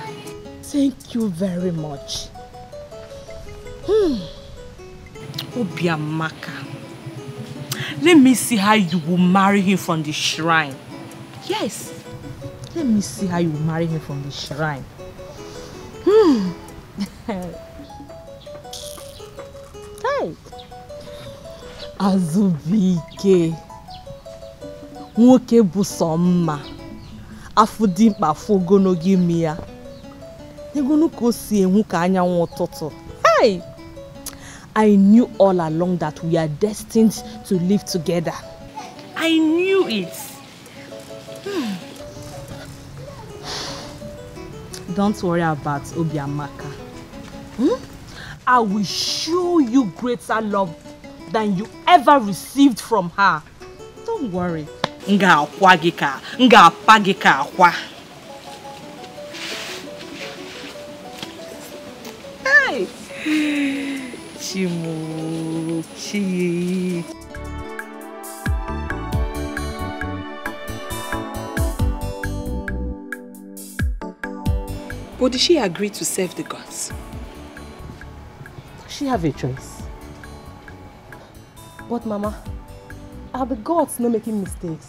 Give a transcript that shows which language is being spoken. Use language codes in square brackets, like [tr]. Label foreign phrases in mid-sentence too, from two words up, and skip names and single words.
[en] Thank you very much. Obiamaka, let me see how you will marry him from the shrine. Yes, let me see how you will marry him from the shrine. [ig] Hey, Azubike, nwoke bụ sọ mma, afọ dị mkpa afọ ogologo imi ya. Negonu ka o si enwu ka anyanwụ ụtụtụ. [en] Hey! I knew all along that we are destined to live together. I knew it. Don't worry about Obiamaka. I will show you greater love than you ever received from her. Don't worry. [ig] Nga akwa gị ka, nga apa gị ka akwa. [en] Hey! Chimuchi. But did she agree to serve the gods? She have a choice. But Mama, are the gods not making mistakes?